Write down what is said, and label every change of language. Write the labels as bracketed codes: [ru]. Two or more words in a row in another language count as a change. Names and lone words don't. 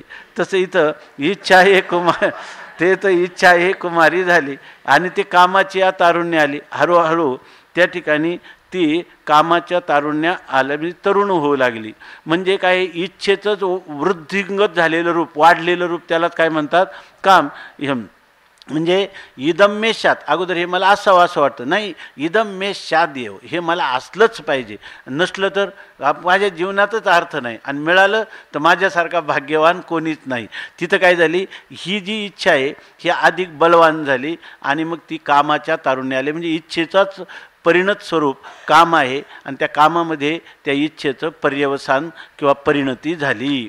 [mr] तसं इथं इच्छा हे ते तर इच्छा हे कुमारी झाली आणि ते कामाची या तारुण्य आली. हळूहळू त्या ठिकाणी ती कामाच्या तारुण्या आल्या, म्हणजे तरुण होऊ लागली. म्हणजे काय, इच्छेचंच वृद्धिंगत झालेलं रूप, वाढलेलं रूप, त्यालाच काय म्हणतात, काम. [sa] म्हणजे इदम मे शात, [mr] अगोदर हे मला असावं असं वाटतं, नाही, [sa] इदम मे शात येव, [mr] हे मला असलंच पाहिजे, नसलं तर माझ्या जीवनातच अर्थ नाही, आणि मिळालं तर माझ्यासारखा भाग्यवान कोणीच नाही. तिथं काय झाली, ही जी इच्छा आहे ही अधिक बलवान झाली आणि मग ती कामाच्या तारुण्य आले. म्हणजे इच्छेचाच परिणत स्वरूप काम आहे आणि त्या कामामध्ये त्या इच्छेचं पर्यवसान किंवा परिणती झाली.